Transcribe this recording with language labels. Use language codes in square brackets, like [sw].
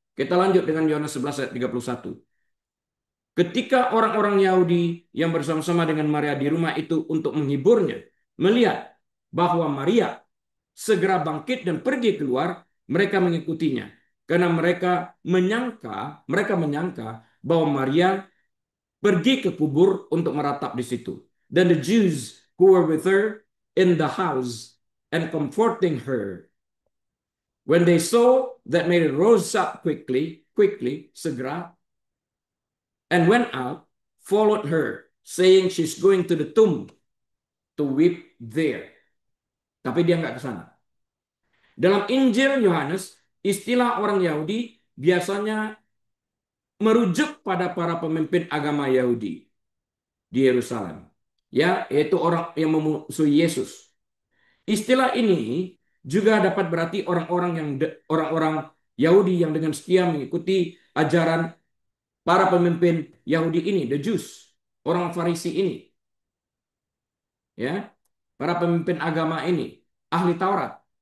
[id] Kita lanjut dengan Yohanes 11 ayat 31. Ketika orang-orang Yahudi yang bersama-sama dengan Maria di rumah itu untuk menghiburnya, melihat bahwa Maria segera bangkit dan pergi keluar, mereka mengikutinya. Karena mereka menyangka bahwa Maria pergi ke kubur untuk meratap di situ. Dan [en] the Jews who were with her in the house and comforting her, when they saw that Mary rose up quickly, [id] segera, [en] and went out, followed her, saying she's going to the tomb to weep there. [id] Tapi dia nggak ke sana. Dalam Injil Yohanes, istilah orang Yahudi biasanya merujuk pada para pemimpin agama Yahudi di Yerusalem. Ya, yaitu orang yang memusuhi Yesus. Istilah ini juga dapat berarti orang-orang Yahudi yang dengan setia mengikuti ajaran para pemimpin Yahudi ini, [en] the Jews, [id] orang Farisi ini, ya, para pemimpin agama ini, ahli Taurat.